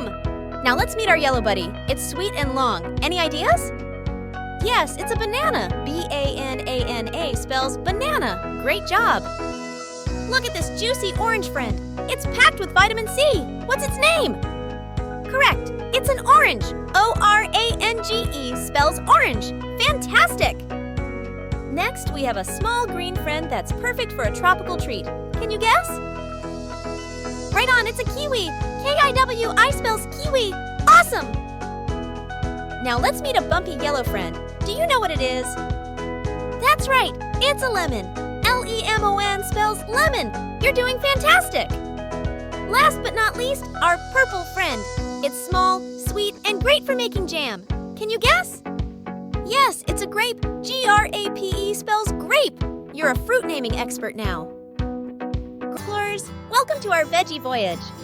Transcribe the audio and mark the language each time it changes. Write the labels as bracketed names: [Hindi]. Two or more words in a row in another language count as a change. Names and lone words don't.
[English] Now let's meet our yellow buddy. It's sweet and long. Any ideas? Yes, it's a banana. B-A-N-A-N-A spells banana. Great job. Look at this juicy orange friend. It's packed with vitamin C. What's its name? Correct. It's an orange. O-R-A-N-G-E spells orange. Fantastic! Next, we have a small green friend that's perfect for a tropical treat. Can you guess? Right on, it's a kiwi. K-I-W-I spells kiwi. Awesome! Now let's meet a bumpy yellow friend. Do you know what it is? That's right, it's a lemon. L-E-M-O-N spells lemon. You're doing fantastic! Last but not least, our purple friend. It's small, sweet, and great for making jam. Can you guess? Yes, it's a grape. G-R-A-P-E spells grape. You're a fruit naming expert now. Explorers, welcome to our veggie voyage.